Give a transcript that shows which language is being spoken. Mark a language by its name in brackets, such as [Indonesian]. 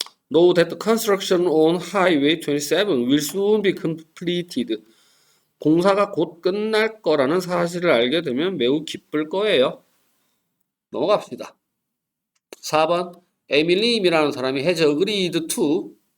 [English] Know that the construction on Highway 27 will soon be completed. [Korean] 공사가 곧 끝날 거라는 사실을 알게 되면 매우 기쁠 거예요. 넘어갑시다. 4번. 에밀리임이라는 사람이 [English] has agreed to.